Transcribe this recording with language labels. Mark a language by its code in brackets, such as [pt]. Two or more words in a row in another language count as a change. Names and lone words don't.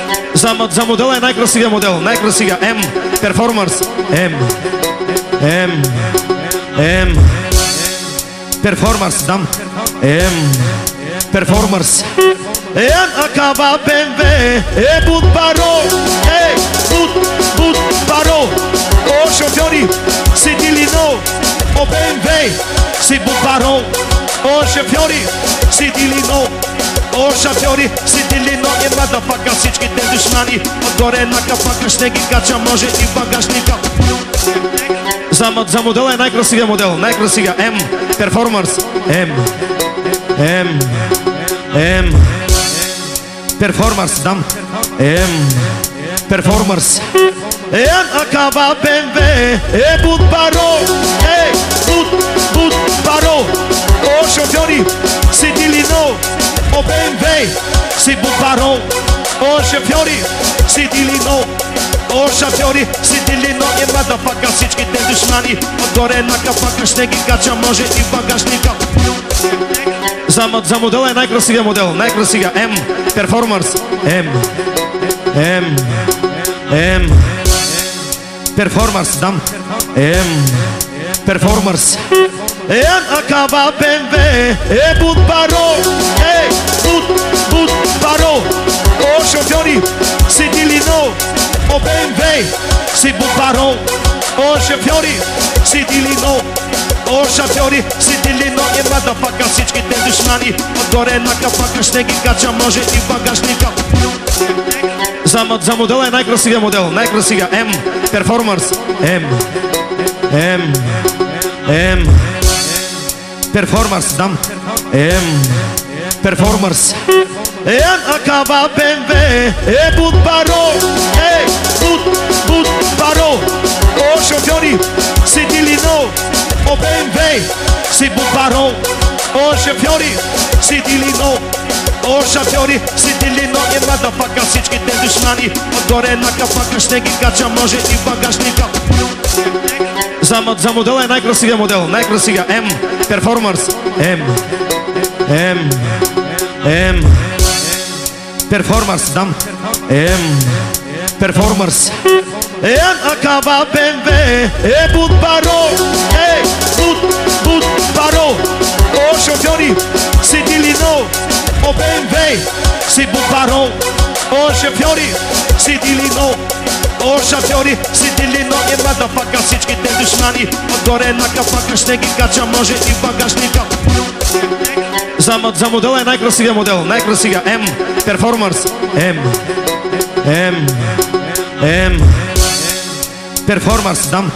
[bg] За модела е най-красивия модел. Най-красивия. М. Перформанс. М. Перформанс. Дам. Performers. [rom] Acaba BMW, but baro, but baro. O șofiori, si dilino, o BMW, si but baro. O șofiori, si dilino, o șofiori, si dilino. [bg] E motherfucker, всичките душмани, отгоре на капака ще ги кача, може и багажника. За модела е най-красивия модел. Най-красивия. М. Performers. Performance, dam. [rom] Performance. Acaba BMW, but baro, but baro. O șofiori, si dilino, o BMW, si but baro. O șofiori, si dilino, o șofiori, si dilino. [bg] E motherfucker, всичките душмани, отгоре на капака ще ги кача, може и багажника. За модела е най-красивия модел. Най-красивия. М. Перформанс. Перформанс. Дам. Перформанс. [rom] Acaba BMW, but baro, but baro. O șofiori, si dilino, o BMW, si but baro. O șofiori, si dilino, o șofiori, si dilino. [bg] E motherfucker, всичките душмани, отгоре на капака ще ги кача, може и багажника. За модела е най-красивия модел. Най-красивия. М. Перформанс. Перформанс. Дам. Перформанс. [rom] Acaba BMW, but baro, but baro. O șofiori, si dilino, o BMW, si but baro. O șofiori, si dilino, o șofiori, si dilino. [bg] E motherfucker, всичките душмани, отгоре на капака ще ги кача, може и багажника. За модела е най-красивия модел. Най-красивия. М. Перформанс. Перформанс. Дам. Перформанс. [rom] Acaba BMW, but baro, but baro. O șofiori, si dilino, o BMW, si but baro. O șofiori, si dilino, o șofiori, si dilino. [bg] E motherfucker, всичките душмани, отгоре на капака ще ги кача, може и багажника. За модела е най-красивия модел. Най-красивия. М. Перформанс. Перформанс. Дам.